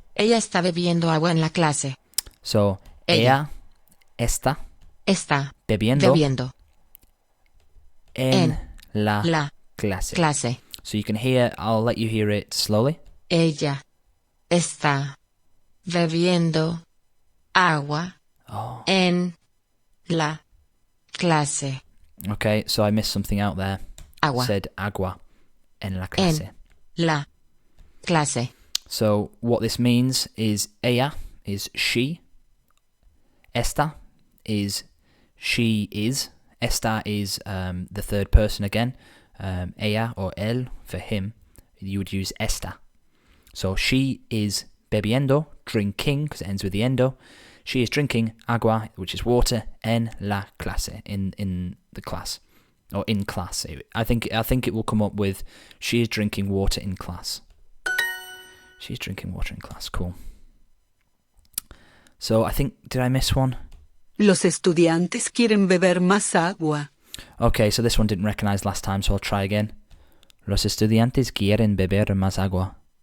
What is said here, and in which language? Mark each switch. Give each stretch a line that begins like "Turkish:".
Spanish: Ella está bebiendo agua en la clase. So ella está bebiendo en la clase.
English: So you can hear, I'll let you hear it slowly.
Spanish: Ella está bebiendo agua en la clase.
English: Okay, so I missed something out there.
Spanish: Agua. Said agua en la clase. En la clase.
English: So what this means is ella is she. Esta is she is. Esta is the third person again. Ella or él for him. You would use esta. So she is bebiendo, drinking, because it ends with the endo. She is drinking agua, which is water,
Spanish: en la clase,
English: in the class. Or in class. I think it will come up with she is drinking water in class. She's drinking water in class. Cool. So I think, did I miss one?
Spanish: Los estudiantes quieren beber más agua.
English: Okay, so this one didn't recognize last time, so I'll try again.
Spanish: Los estudiantes quieren beber más agua.